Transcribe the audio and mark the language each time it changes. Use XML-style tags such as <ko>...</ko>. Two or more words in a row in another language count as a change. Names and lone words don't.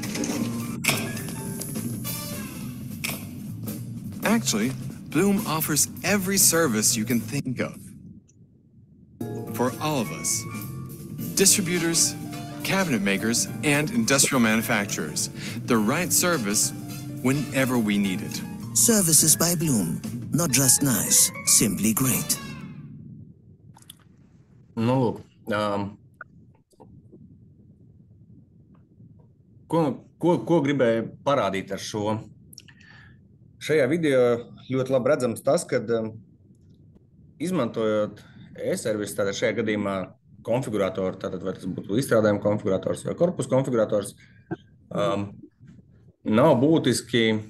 <en>Actually, Bloom offers every service you can think of. For all of us. Distributors, cabinet makers, and industrial manufacturers. The right service whenever we need it. Services by Bloom. Not just nice, simply great.</en> <lv>Nu, lūk, ko gribēju parādīt ar šo? Šajā video ļoti labi redzams tas, ka izmantojot e-servisu, tātad šajā gadījumā konfiguratoru, tātad vai tas būtu izstrādājuma konfigurators vai korpusa konfigurators, nav būtiski,</lv>